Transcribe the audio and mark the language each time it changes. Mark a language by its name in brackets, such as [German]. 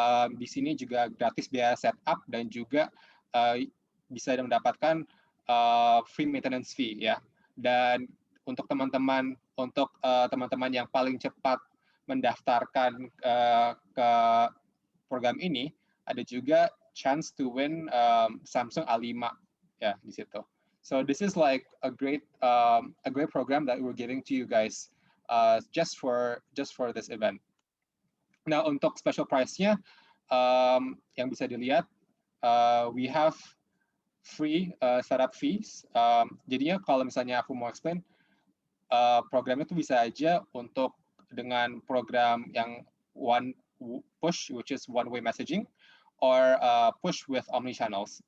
[Indonesian] Di sini juga gratis biaya setup dan juga bisa mendapatkan [English] free maintenance fee [Indonesian] ya. Dan untuk teman-teman yang paling cepat mendaftarkan ke program ini, ada juga [English] chance to win [Indonesian] Samsung A5 ya di situ. [English] So this is like a great program that we're giving to you guys just for this event. [Indonesian] Nah, untuk [English] special price-nya [Indonesian] yang bisa dilihat, [English] we have free startup fees. [Indonesian] Jadinya kalau misalnya aku mau explain, programnya itu bisa aja untuk dengan program yang one push, [English] which is one-way messaging, or push with omni-channels.